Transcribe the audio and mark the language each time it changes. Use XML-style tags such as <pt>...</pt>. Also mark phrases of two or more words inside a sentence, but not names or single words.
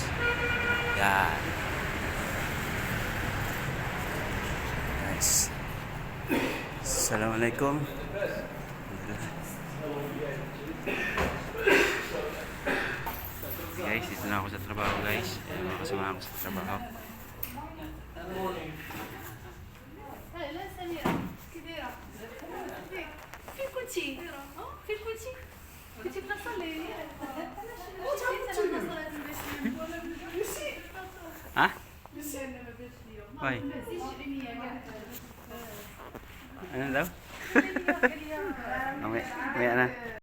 <tl>Yan. Guys. Assalamualaikum. Guys, dito na ako sa trabaho guys. Ayan, mga kasama ko sa trabaho.</tl> <ar>لا سميرة كي دايرة فين كنتي؟ فين كنتي؟ كنتي في نصلي</ar> <tl>Ha? Hoy. Ano daw? Mamaya na.</tl>